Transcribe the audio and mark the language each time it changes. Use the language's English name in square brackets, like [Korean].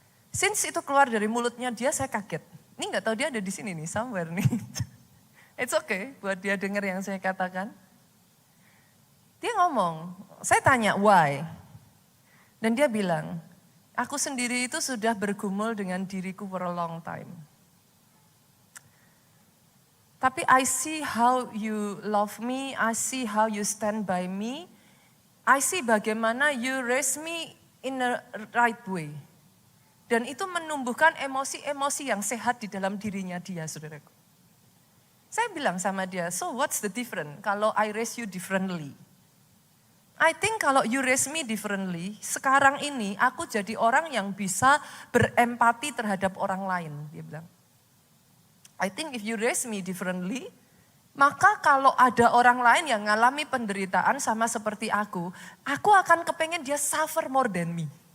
[English] Since [Indonesian] itu keluar dari mulutnya dia, saya kaget. Ini nggak tahu dia ada di sini nih, somewhere nih. [English] It's okay [Indonesian] buat dia dengar yang saya katakan. Dia ngomong, saya tanya why? Dan dia bilang, aku sendiri itu sudah bergumul dengan diriku [English] for a long time. Tapi I see how you love me, I see how you stand by me, I see bagaimana you raise me in a right way. [Indonesian] Dan itu menumbuhkan emosi-emosi yang sehat di dalam dirinya dia, saudaraku. Saya bilang sama dia, [English] so what's the difference kalau I raise you differently? I think [Indonesian] kalau [English] you raise me differently, [Indonesian] sekarang ini aku jadi orang yang bisa berempati terhadap orang lain, dia bilang. [English] I think if you raise me differently, [Indonesian] maka kalau ada orang lain yang ngalami penderitaan sama seperti aku akan kepengen dia [English] suffer more than me.